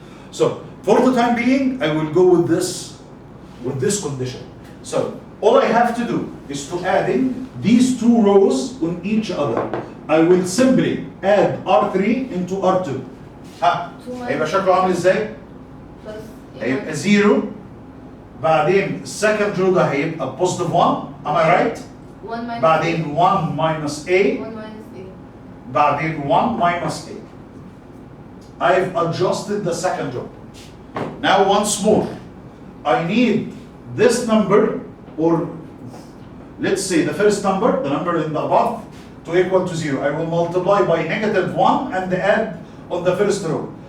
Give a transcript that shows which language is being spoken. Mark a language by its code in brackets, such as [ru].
[en] So, for the time being, I will go with this condition. So, all I have to do is to add in these two rows on each other. I will simply add R3 into R2. [ar] ها هيبقى شكله عامل ازاي؟ [en] plus [ar] هيبقى 0 بعدين السكند رو ده هيبقى positive 1. [en] Am I right؟ 1 minus [ar] بعدين [en] 1 minus A 1 minus A. [ar] بعدين [en] 1 minus A. I've adjusted the second row. Now once more, I need this number, or let's say the first number, the number in the above, to equal to 0. I will multiply by negative 1 and add on the first row.